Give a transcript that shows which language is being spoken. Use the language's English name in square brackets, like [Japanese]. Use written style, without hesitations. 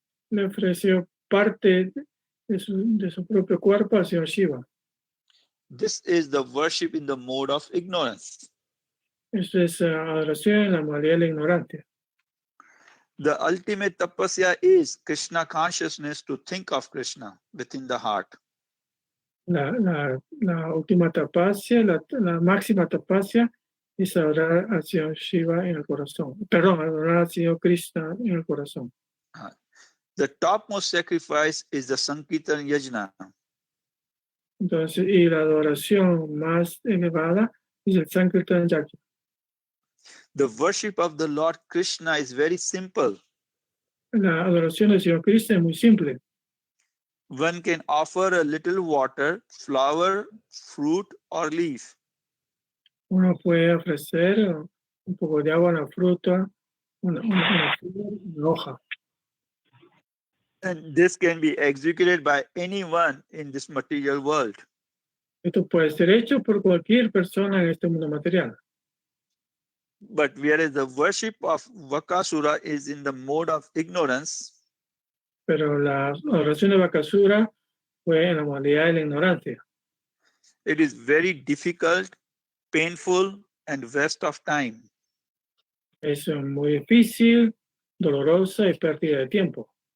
[Spanish] le ofreció parte de su propio cuerpo al señor Shiva. [English] This is the worship in the mode of ignorance. [Spanish] Eso es adoración en la modalidad de la ignorancia. [English] The ultimate tapasya is Krishna consciousness, to think of Krishna within the heart. [Spanish] La última tapasya, la máxima tapasya es adorar al señor Shiva en el corazón. Perdón, adorar al señor Krishna en el corazón. [English] The topmost sacrifice is the Sankirtan Yajna. [Spanish] Entonces, y la adoración más elevada es el Sankirtan Yajna. [English] The worship of the Lord Krishna is very simple. [Spanish] La adoración del señor Krishna es muy simple. [English] One can offer a little water, flower, fruit, or leaf. [Spanish] Uno puede ofrecer un poco de agua, una fruta, una hoja. [English] And this can be executed by anyone in this material world. [Spanish] Esto puede ser hecho por cualquier persona en este mundo material. [English] But whereas the worship of Vakasura is in the mode of ignorance, [Spanish] Pero la adoración de Bakasura fue en la modalidad de la ignorancia. [English] it is very difficult, painful, and waste of time. [Spanish] Es muy difícil, dolorosa y pérdida de tiempo.